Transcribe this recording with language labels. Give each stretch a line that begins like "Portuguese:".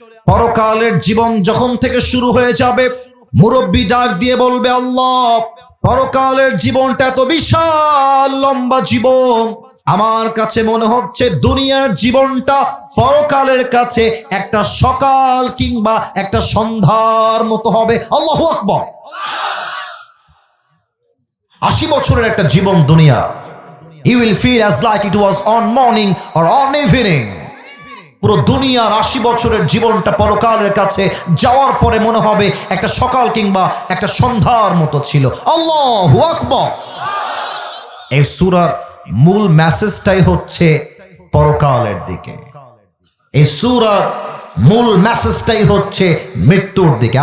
Bangla: পরকালের জীবন যখন থেকে শুরু হয়ে যাবে, মুরব্বি ডাক দিয়ে বলবে আল্লাহ পরকালের জীবনটা এত বিশাল লম্বা জীবন, আমার কাছে মনে হচ্ছে দুনিয়ার জীবনটা পরকালের কাছে একটা সকাল কিংবা একটা সন্ধ্যার মতো হবে। আল্লাহু আকবার। 80 বছরের একটা জীবন দুনিয়া,
English: you will feel as like it was on morning or on evening।
Bangla: পুরো দুনিয়ার 80 বছরের জীবনটা পরকালের কাছে যাওয়ার পরে মনে হবে একটা সকাল কিংবা একটা সন্ধ্যার মতো ছিল। আল্লাহু আকবার। এই সূরার মূল মেসেজটাই হচ্ছে পরকালের দিকে, এই সূরার মূল মেসেজটাই হচ্ছে মৃত্যুর দিকে।